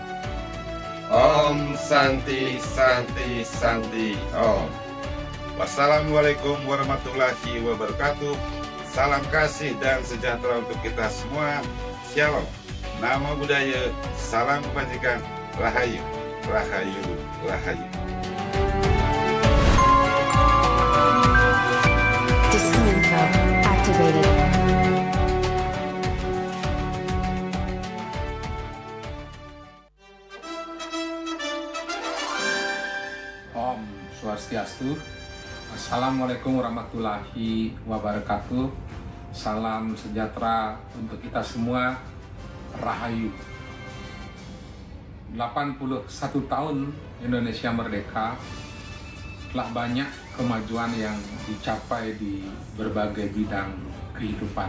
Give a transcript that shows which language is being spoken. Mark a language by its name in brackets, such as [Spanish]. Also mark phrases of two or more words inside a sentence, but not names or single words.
[Sanskrit] Om Santi Santi Santi Om. [Arabic] Wassalamualaikum warahmatullahi wabarakatuh. [Indonesian] Salam kasih dan sejahtera untuk kita semua. Shalom. [Pali] Namo Buddhaya. [Indonesian] Salam kebajikan. Rahayu, rahayu, rahayu. [English] Disco activated. [Sanskrit] Om Swastiastu. [Arabic] Assalamualaikum warahmatullahi wabarakatuh. [Indonesian] Salam sejahtera untuk kita semua. Rahayu. 81 tahun Indonesia merdeka, telah banyak kemajuan yang dicapai di berbagai bidang kehidupan.